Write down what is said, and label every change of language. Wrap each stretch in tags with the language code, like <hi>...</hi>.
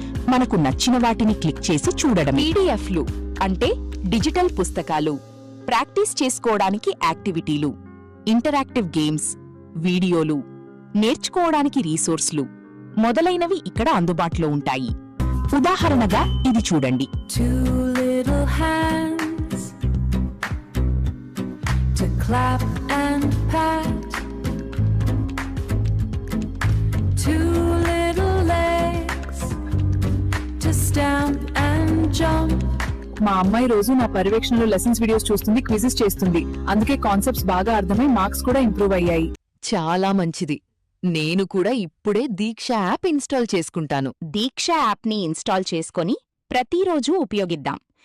<te>మనకు నచ్చిన వాటిని క్లిక్ చేసి చూడడం. పీడీఎఫ్లు అంటే డిజిటల్ పుస్తకాలు, ప్రాక్టీస్ చేసుకోవడానికి యాక్టివిటీలు, ఇంటరాక్టివ్ గేమ్స్, వీడియోలు, నేర్చుకోవడానికి రీసోర్స్లు మొదలైనవి ఇక్కడ అందుబాటులో ఉంటాయి. ఉదాహరణగా ఇది చూడండి.</te> <en>Hands to clap and pat, two little legs to stamp and jump.</en> <te>మా అమ్మాయి రోజు నా పర్యవేక్షణలో లెసన్స్ వీడియోస్ చూస్తుంది, క్విజెస్ చేస్తుంది. అందుకే కాన్సెప్ట్స్ బాగా అర్థమై మార్క్స్ కూడా ఇంప్రూవ్ అయ్యాయి. చాలా మంచిది. నేను కూడా ఇప్పుడే దీక్ష యాప్ ఇన్స్టాల్ చేసుకుంటాను. దీక్ష యాప్ని ఇన్స్టాల్ చేసుకొని ప్రతిరోజూ ఉపయోగిద్దాం.</te>